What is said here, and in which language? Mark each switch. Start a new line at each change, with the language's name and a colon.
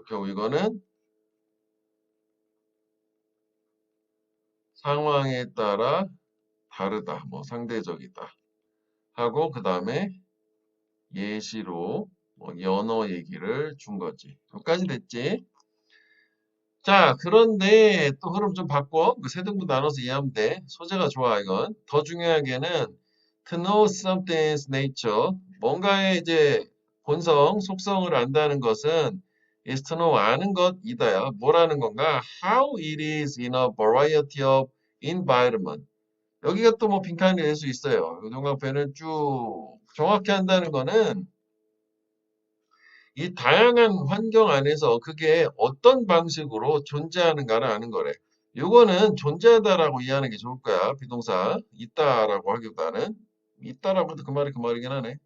Korean: 이거는 상황에 따라 다르다. 뭐 상대적이다. 하고 그 다음에 예시로 뭐 연어 얘기를 준 거지. 여기까지 됐지? 자, 그런데 또 흐름 좀 바꿔. 그 세 등분 나눠서 이해하면 돼. 소재가 좋아, 이건. 더 중요하게는
English: to know something's nature.
Korean: 뭔가의 이제 본성, 속성을 안다는 것은
English: is to know
Korean: 아는 것이다야. 뭐라는 건가?
English: How it is in a variety of environment.
Korean: 여기가 또 뭐 빈칸이 될 수 있어요. 이 동강표는 쭉 정확히 한다는 거는 이 다양한 환경 안에서 그게 어떤 방식으로 존재하는가를 아는 거래. 요거는 존재하다라고 이해하는 게 좋을 거야. 비동사 있다라고 하기보다는 있다라고 해도 그 말이 그 말이긴 하네.